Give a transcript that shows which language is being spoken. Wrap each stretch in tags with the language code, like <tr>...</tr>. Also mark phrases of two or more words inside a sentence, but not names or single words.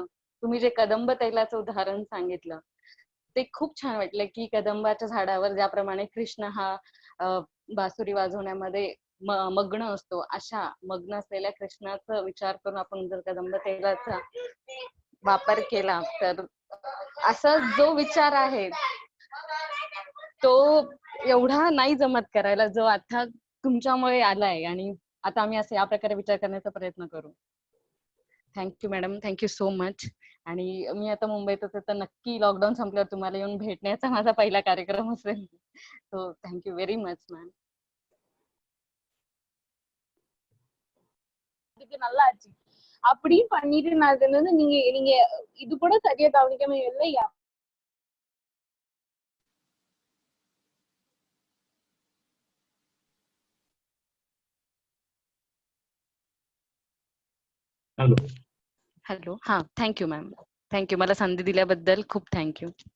<mr>तुम्ही जे कदंब तैलाचं उदाहरण सांगितलं ते खूप छान वाटलं की कदंबाच्या झाडावर ज्याप्रमाणे कृष्ण हा बासुरी वाजवण्यामध्ये मग्न असतो, अशा मग्न असलेल्या कृष्णाचा विचार करून आपण जर कदंब तैलाचा वापर केला तर असा जो विचार आहे तो एवढा नाही जमत करायला, जो आता तुमच्यामुळे आलाय. आणि आता आम्ही असं या प्रकारे विचार करण्याचा प्रयत्न करू.</mr> <en>thank you madam, thank you so much.</en> <mr>आणि मी आता मुंबईतच आहे, तर नक्की लॉकडाऊन संपल्यावर तुम्हाला येऊन भेटण्याचा माझा पहिला कार्यक्रम असेल.</mr> <en>so thank you very much ma'am.</en> <ta>நல்லா ஆச்சு. அப்படியும் பண்ணிட்டு நான் இது வந்து நீங்க நீங்க இது கூட சரியா கவனிக்காம இல்லையா?</ta> <mr>हॅलो. हॅलो, हा,</mr> <en>thank you ma'am, thank you.</en> <mr>मला संधी दिल्याबद्दल खूप थँक्यू.</mr>